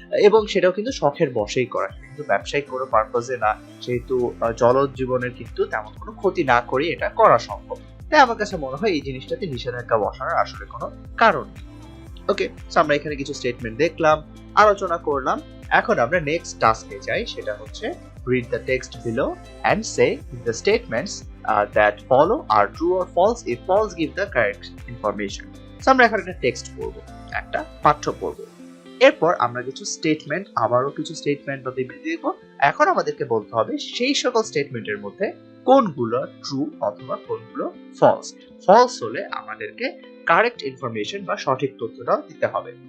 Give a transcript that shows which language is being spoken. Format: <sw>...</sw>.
<bn>এবং সেটাও কিন্তু শখের বশেই করা, কিন্তু ব্যবসায়িক কোনো পারপাসে না, সেহেতু জলজ জীবনের কিন্তু তেমন কোনো ক্ষতি না করে এটা করা সম্ভব। তাই আমার কাছে মনে হয় এই জিনিসটাতে নিষেধাজ্ঞা বসানোর আসলে কোনো কারণ নেই। ওকে, সো আমরা এখানে কিছু স্টেটমেন্ট দেখলাম, আলোচনা করলাম। এখন আমরা নেক্সট টাস্কে যাই, সেটা হচ্ছে</bn> <en>read the text below and say the statements that follow are true or false. If false, give the correct information.</en> <bn>So আমরা এখন একটা টেক্সট পড়ব, একটা পাঠ্য পড়ব। এরপর আমরা কিছু স্টেটমেন্ট, আবারও কিছু স্টেটমেন্ট বা বিবৃতি দেখব। এখন আমাদেরকে বলতে হবে সেই সকল স্টেটমেন্টের মধ্যে কোনগুলো ট্রু অথবা কোনগুলো ফলস। ফলস হলে আমাদেরকে কারেক্ট ইনফরমেশন বা সঠিক তথ্যটাও দিতে হবে।</bn>